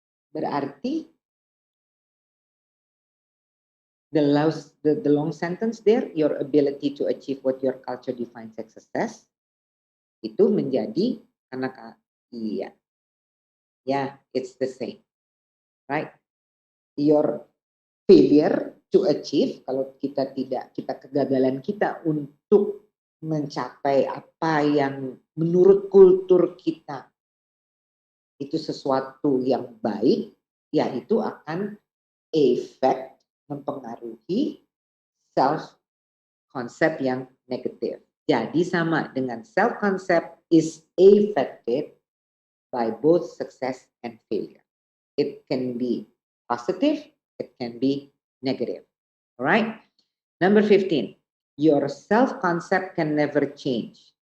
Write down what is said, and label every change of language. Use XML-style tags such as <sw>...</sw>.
<id>Berarti</id> <en>the long sentence there, your ability to achieve what your culture defines as success,</en> <id>itu menjadi karena iya,</id> <en>yeah, it's the same, right? Your failure to achieve,</en> <id>kalau kita kegagalan kita untuk mencapai apa yang menurut kultur kita itu sesuatu yang baik, ya itu akan efek mempengaruhi self concept yang negatif. Jadi sama dengan</id> <en>self concept is affected by both success and failure. It can be positive, it can be negative. Alright? Number 15, your self concept can never change.</en>